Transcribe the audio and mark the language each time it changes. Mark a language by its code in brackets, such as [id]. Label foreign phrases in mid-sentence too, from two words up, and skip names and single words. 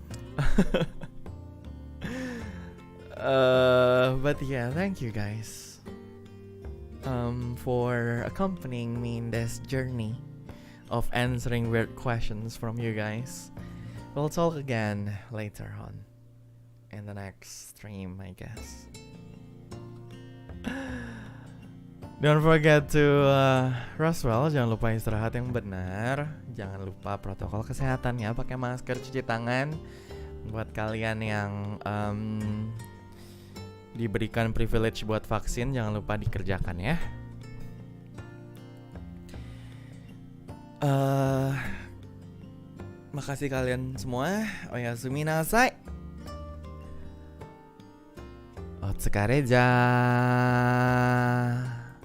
[en] But yeah, thank you guys for accompanying me in this journey of answering weird questions from you guys. We'll talk again later on in the next stream, I guess. Don't forget to rest well, [id] jangan lupa istirahat yang benar, jangan lupa protokol kesehatan ya, pakai masker, cuci tangan. Buat kalian yang diberikan privilege buat vaksin, jangan lupa dikerjakan ya. Makasih kalian semua. [ja] おやすみなさい。おつかれじゃ.